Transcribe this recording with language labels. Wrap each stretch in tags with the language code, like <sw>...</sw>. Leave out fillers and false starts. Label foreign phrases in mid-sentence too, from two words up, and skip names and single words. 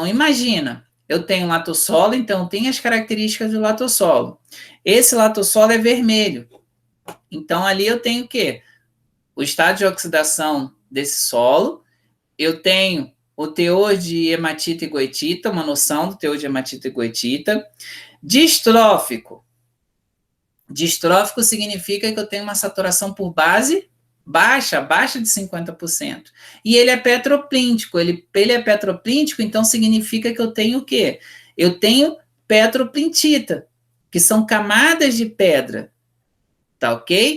<pt>Imagina, eu tenho latossolo, então tem as características do latossolo. Esse latossolo é vermelho. Então, ali eu tenho o quê? O estado de oxidação desse solo, eu tenho o teor de hematita e goetita, uma noção do teor de hematita e goetita. Distrófico. Distrófico significa que eu tenho uma saturação por base baixa, abaixo de 50%. E ele é petroplíntico. Ele é petroplíntico, então significa que eu tenho o quê? Eu tenho petroplintita, que são camadas de pedra. Tá ok?</pt>